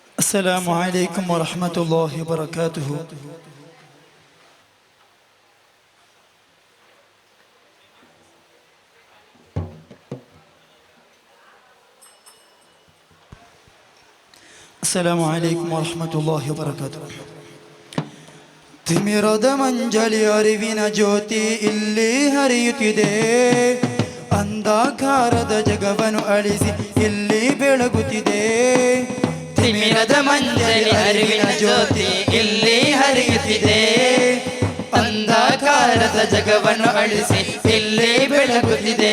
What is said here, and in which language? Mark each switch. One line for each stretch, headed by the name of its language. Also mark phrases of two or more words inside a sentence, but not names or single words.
Arabic: السلام عليكم ورحمة الله وبركاته. السلام عليكم ورحمة الله وبركاته.
Kannada: ತಿಮಿರದ ಮಂಜಲಿ ಅರಿವಿನ ಜ್ಯೋತಿ ಇಲ್ಲಿ ಹರಿಯುತ್ತಿದೆ, ಅಂಧಕಾರದ ಜಗವನ್ನು ಅಳಿಸಿ ಇಲ್ಲಿ ಬೆಳಗುತ್ತಿದೆ. ತಿಮಿರದ ಮಂಜಲಿ ಅರಿವಿನ ಜ್ಯೋತಿ ಇಲ್ಲಿ ಹರಿಯುತ್ತಿದೆ, ಅಂಧಕಾರದ ಜಗವನ್ನು ಅಳಿಸಿ ಇಲ್ಲಿ ಬೆಳಗುತ್ತಿದೆ.